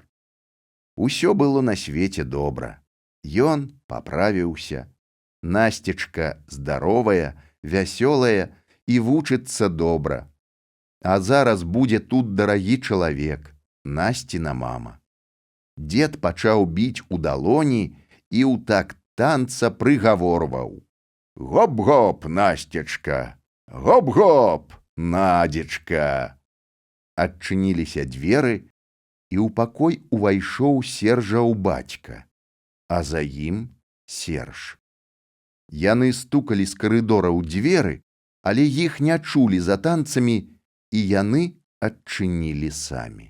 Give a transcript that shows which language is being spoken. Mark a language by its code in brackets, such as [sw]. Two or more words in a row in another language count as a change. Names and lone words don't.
[be] Усё было на свеце добра. Ён паправіўся. Насцечка здаровая, вясёлая і вучыцца добра. А зараз будзе тут дарагі чалавек, Насціна мама. Дзед пачаў біць у далоні і ў такт танца прыгаворваў: «Гоп-гоп, Насцечка! Гоп-гоп, Надзечка!» Адчыніліся дзверы, і ў пакой увайшоў Сержаў бацька, а за ім Серж. Яны стукалі з карыдора ў дзверы, але іх не чулі за танцамі, і яны адчынілі самі.